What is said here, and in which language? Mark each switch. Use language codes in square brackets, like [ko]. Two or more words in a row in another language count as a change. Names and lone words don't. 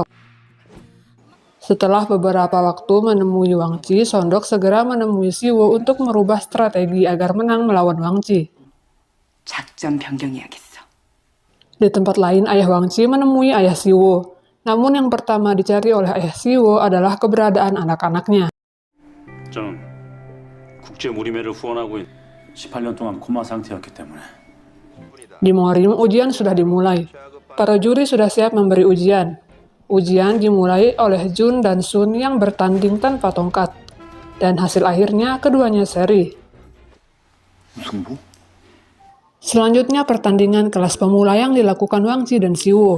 [id] Setelah beberapa waktu menemui Wang Qi, Sondok segera menemui Siwo untuk merubah strategi agar menang melawan Wang Qi. Di tempat lain, ayah Wang Qi menemui ayah Siwo. Namun yang pertama dicari oleh ayah Siwo adalah keberadaan anak-anaknya. [ko] 저는 국제 무리매를 후원하고 18년 동안 코마 상태였기 때문에. [id] Di Morim, ujian sudah dimulai. Para juri sudah siap memberi ujian. Ujian dimulai oleh Jun dan Sun yang bertanding tanpa tongkat. Dan hasil akhirnya keduanya seri. Selanjutnya pertandingan kelas pemula yang dilakukan Wang Qi dan Siwo.